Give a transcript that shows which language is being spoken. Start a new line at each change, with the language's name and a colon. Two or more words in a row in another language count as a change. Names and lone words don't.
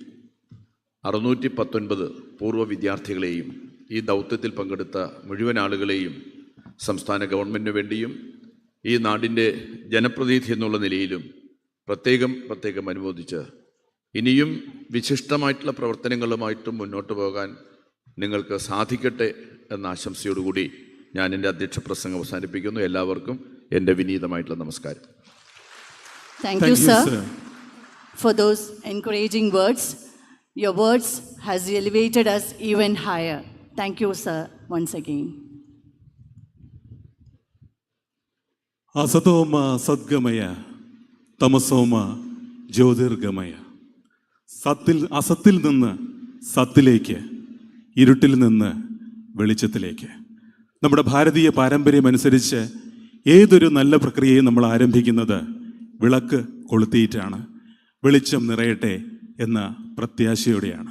Malayalam: 619 പൂർവ്വ വിദ്യാർത്ഥികളെയും ഈ ദൗത്യത്തിൽ പങ്കെടുത്ത മുഴുവൻ ആളുകളെയും സംസ്ഥാന ഗവൺമെൻറ്റിന് വേണ്ടിയും ഈ നാടിൻ്റെ ജനപ്രതിനിധി എന്നുള്ള നിലയിലും പ്രത്യേകം അനുമോദിച്ച് ഇനിയും വിശിഷ്ടമായിട്ടുള്ള പ്രവർത്തനങ്ങളുമായിട്ടും മുന്നോട്ട് പോകാൻ നിങ്ങൾക്ക് സാധിക്കട്ടെ എന്ന ആശംസയോടുകൂടി ഞാൻ എൻ്റെ അധ്യക്ഷ പ്രസംഗം അവസാനിപ്പിക്കുന്നു. എല്ലാവർക്കും എൻ്റെ വിനീതമായിട്ടുള്ള നമസ്കാരം.
English: Thank you, sir, for those encouraging words. Your words has elevated us even higher. Thank you, sir, once again.
Sanskrit: അസതോമ സദ്ഗമയ തമസോമ ജ്യോതിർഗമയ.
Malayalam: അസത്തിൽ നിന്ന് സത്തിലേക്ക്, ഇരുട്ടിൽ നിന്ന് വെളിച്ചത്തിലേക്ക്. നമ്മുടെ ഭാരതീയ പാരമ്പര്യം അനുസരിച്ച് ഏതൊരു നല്ല പ്രക്രിയയും നമ്മൾ ആരംഭിക്കുന്നത് വിളക്ക് കൊളുത്തിയിട്ടാണ്. വെളിച്ചം നിറയട്ടെ എന്ന പ്രത്യാശയോടെയാണ്.